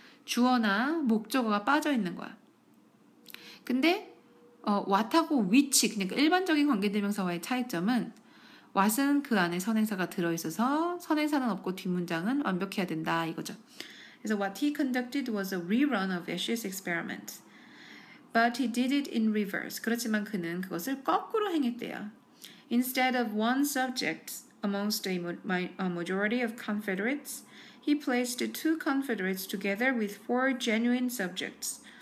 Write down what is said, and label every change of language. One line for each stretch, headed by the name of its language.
Korean: 주어나 목적어가 빠져 있는 거야. 근데 what하고 which, 그러니까 일반적인 관계대명사와의 차이점은 what은 그 안에 선행사가 들어있어서 선행사는 없고 뒷문장은 완벽해야 된다 이거죠. 그래서
English: what he conducted was a rerun of Ash's experiment. But he did it in reverse.
Korean: 그렇지만 그는 그것을 거꾸로 행했대요.
English: Instead of one subject amongst a majority of Confederates, he placed two Confederates together with four genuine subjects.